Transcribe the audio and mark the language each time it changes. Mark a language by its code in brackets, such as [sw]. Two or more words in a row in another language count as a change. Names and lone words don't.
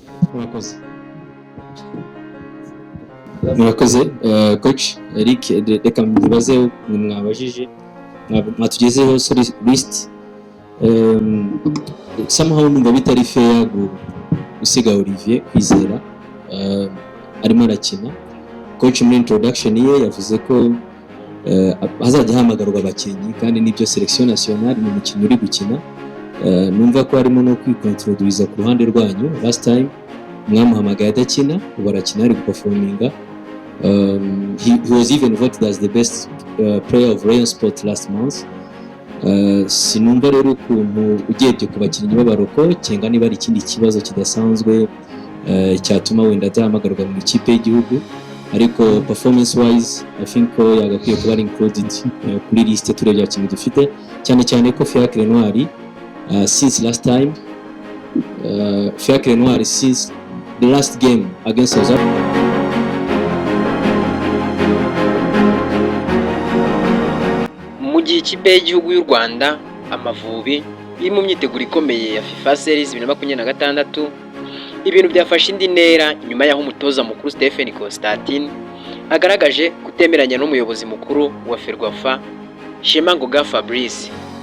[rw] murakoze coach Eric, reka mbibaze mwabajije mwatugezeho [en] list somehow [rw] numva bitari fair gusiga Olivier Kwizera arimo arakina. Coach muri introduction ye yavuze ko hazajya hamagarwa abakinnyi kandi nibyo [fr] selection nationale [rw] mu mukino uri gukina. Numva ko harimo no kwikontroduiza ku ruhande rwanyu. [en] Last time [rw] mwamuhamagaye adakina, ubu arakina ari guperforminga. [en] He was even voted as the best player of Rayon Sport last month. [rw] Sinumva rero ukuntu ugiye ku bakinnyi b'abaroko cyangwa niba ari ikindi kibazo kidasanzwe cyatuma wenda atahamagarwa mu ikipe y'igihugu, ariko [en] performance wise I think [rw] ko yagakwiye kuba included kuri liste turebye abakinnyi dufite, cyane cyane ko Fiacre Noir [en] since last time Fiacre Noir since the last game against South Africa. [rw] Mu gihe ikipe y'igihugu y'u Rwanda Amavubi iri mu myiteguro ikomeye ya FIFA Series 2026, ibintu byafashe indi ntera nyuma y'aho umutoza mukuru Stephen Constantine agaragaje kutemeranya n'umuyobozi mukuru wa Ferwafa Shemangoga Fabrice.